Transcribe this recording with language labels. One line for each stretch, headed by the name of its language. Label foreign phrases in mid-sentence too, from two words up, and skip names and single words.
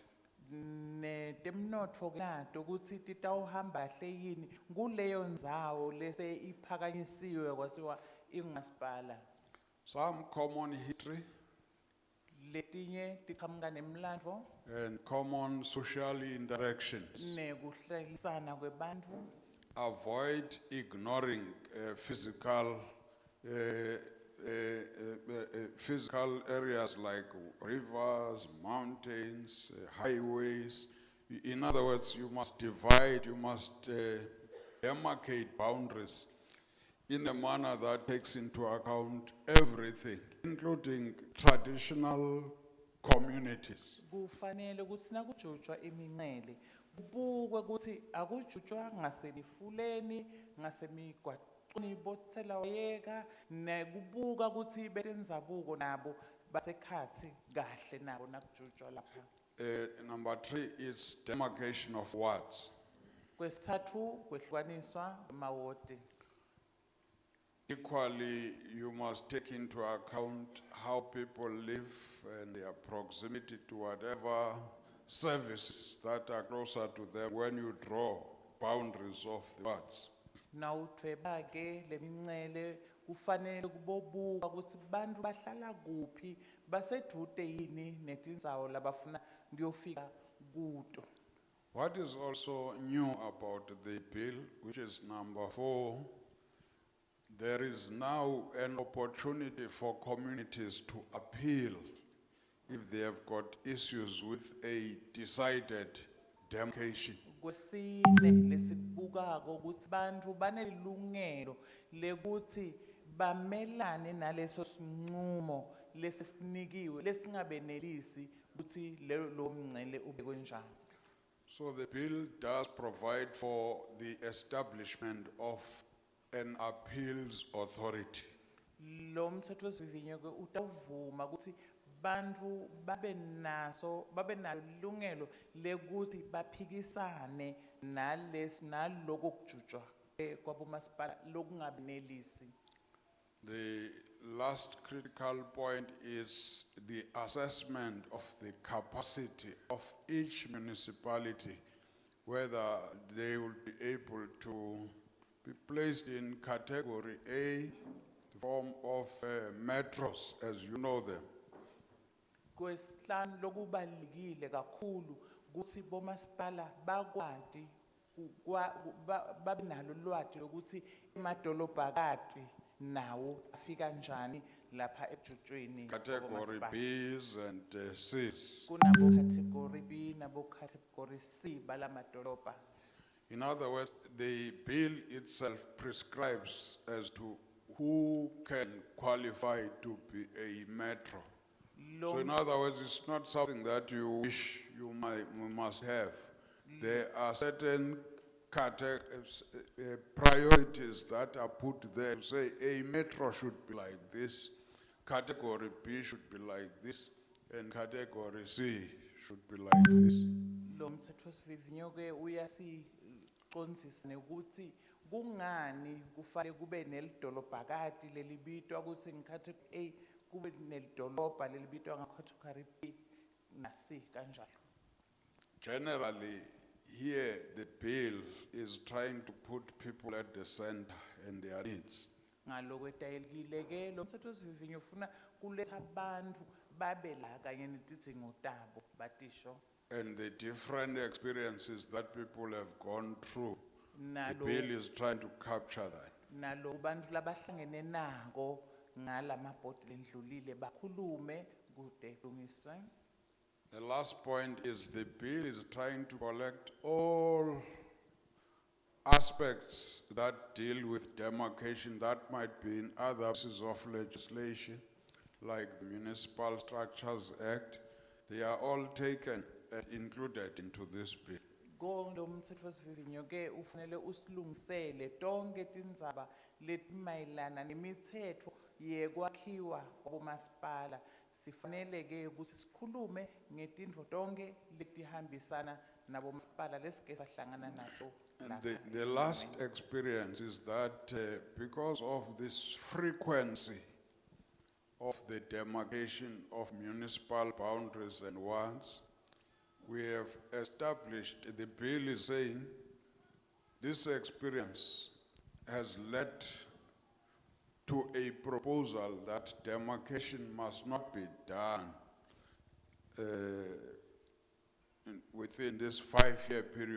Swati: Temnotfo nato ukuthi titawuhamba kahle yini kuleyo ndzawo lese iphakanyisiwe kwasiwa ingumasipala.
English: Some common history
Swati: Letinye tiqhamuka nemlandvo
English: and common social interactions.
Swati: Nekuhlalisana kwebantu.
English: Avoid ignoring physical areas like rivers, mountains, highways. In other words, you must divide, you must demarcate boundaries in a manner that takes into account everything, including traditional communities.
Swati: Kufanele ukuthi nakujutshwa imincele kubukwe ukuthi akujutshwa ngasemifuleni ngasemigwaqweni bothela wayeka nekubuka ukuthi betendzabuko nabo basekhatsi kahle nabo nakujutshwa lapha.
English: Number 3 is demarcation of wards.
Swati: Kwesithathu kwehlukaniswa kwamawodi.
English: Equally, you must take into account how people live and their proximity to whatever services that are closer to them when you draw boundaries of the wards.
Swati: Nawutfeba ke lemincele kufanele kubobuka ukuthi bantu bahlala kuphi basedvute yini netindzawo labafuna kuyofika kuto.
English: What is also new about the bill, which is number 4, there is now an opportunity for communities to appeal if they have got issues with a decided demarcation.
Swati: Kwesine lesibukako ukuthi bantu banelungelo lekuthi bamelane naleso sinqumo lesinikiwe lesingabenelisi ukuthi lo mncele ubekwe njani.
English: So the bill does provide for the establishment of an appeals authority.
Swati: Lo mthethosivivinyo ke utavuma ukuthi bantu babenalungelo lekuthi baphikisane naloko kujutshwa kwabomasipala lokungabenelisi.
English: The last critical point is the assessment of the capacity of each municipality, whether they will be able to be placed in category A, the form of metros, as you know them.
Swati: Kwesihlanu lokubalulekile kakhulu ukuthi bomasipala bakwadi babe nalo ulwazi lokuthi emadolobhakati nawo afika njani lapha ejutshweni
English: Category Bs and Cs.
Swati: kunabo category B nabo category C balamadolobha.
English: In other words, the bill itself prescribes as to who can qualify to be a metro. So in other words, it's not something that you wish you must have. There are certain priorities that are put there to say a metro should be like this, category B should be like this, and category C should be like this.
Swati: Lo mthethosivivinyo ke uyasiqondisa ukuthi kungani kufanele kube nelidolobhakati lelibitwa ukuthi ngicategory A kube nelidolobha lelibitwa ngacategory B na C kanjalo.
English: Generally, here the bill is trying to put people at the center and their needs.
Swati: Ngaloko etayelekile ke lo mthethosivivinyo ufuna kuletha abantu babe la kanye netidzingo tabo batisho.
English: And the different experiences that people have gone through, the bill is trying to capture that.
Swati: Nalo bantu labahlangene nako ngalamabhodi lendlulile bakhulume kude kulungiswe.
English: The last point is the bill is trying to collect all aspects that deal with demarcation that might be in other pieces of legislation, like the Municipal Structures Act. They are all taken and included into this bill.
Swati: Lo mthethosivivinyo ke ufanele usilungisele tonke tindzaba letimayelana nemithetho yekwakhiwa kwabomasipala. Sifanele ke ukuthi sikhulume ngetindvo tonke letihambisana nabomasipala lesike sahlangana nato.
English: And the last experience is that because of this frequency of the demarcation of municipal boundaries and wards, we have established, the bill is saying, this experience has led to a proposal that demarcation must not be done within this 5-year period.